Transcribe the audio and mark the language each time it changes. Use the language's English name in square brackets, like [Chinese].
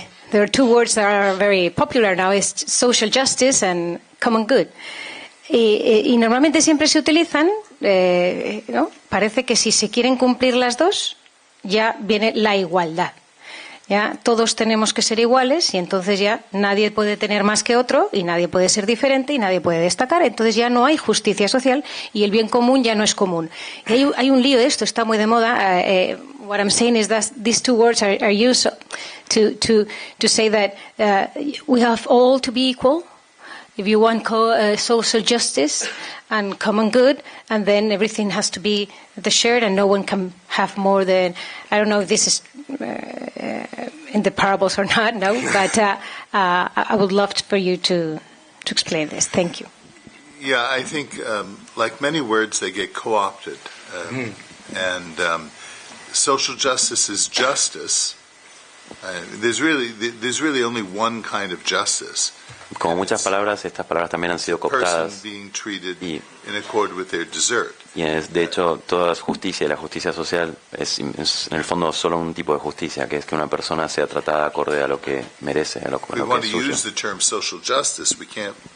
[English] There are 2 words that are very popular now, is social justice and common good. [Spanish] Y normalmente siempre se utilizan, ¿no? Parece que si se quieren cumplir las dos, ya viene la igualdad. Ya todos tenemos que ser iguales y entonces ya nadie puede tener más que otro y nadie puede ser diferente y nadie puede destacar. Entonces ya no hay justicia social y el bien común ya no es común. Y hay un lío de esto, está muy de moda. [English] What I'm saying is that these two words are used to say that we have all to be equal. If you want social justice and common good, and then everything has to be the shared, and no one can have more than, I don't know if this is in the parables or not, no, but I would love for you to explain this. Thank you. Yeah, I think like many words, they get co-opted, and social justice is justice. There's really only one kind of justice. [Spanish] Como muchas palabras, estas palabras también han sido cooptadas y de hecho toda justicia y la justicia social es en el fondo solo un tipo de justicia, que es que una persona sea tratada acorde a lo que merece, a lo que es suyo.